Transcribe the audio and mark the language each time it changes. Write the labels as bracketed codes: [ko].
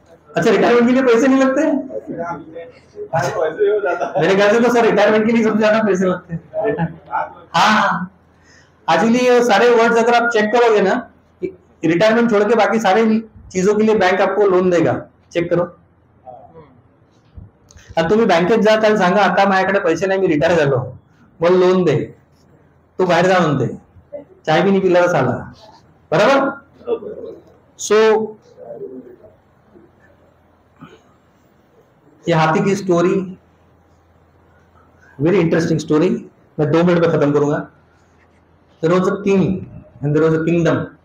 [hi] अच्छा, रिटायरमेंट के लिए पैसे नहीं लगते? मेरे ख्याल से तो सर रिटायरमेंट के लिए सबसे ज्यादा पैसे लगते हैं। हाँ, एक्चुअली सारे वर्ड्स अगर आप चेक करोगे ना, रिटायरमेंट छोड़ के बाकी सारे चीजों के लिए बैंक आपको लोन देगा। चेक करो। [mr] आता तुम्ही बँकेत जा, त्याला सांगा आता माझ्याकडे पैसे नाही, मी रिटायर झालो, मला लोन दे, तो बाहेर जा म्हणते, चाय भी नाही पिला तर चाला। बरोबर। [hi] सो ये हाथी की स्टोरी [en] very interesting story, [hi] मैं 2 मिनट में खत्म करूंगा। [en] There was a king and there was a kingdom.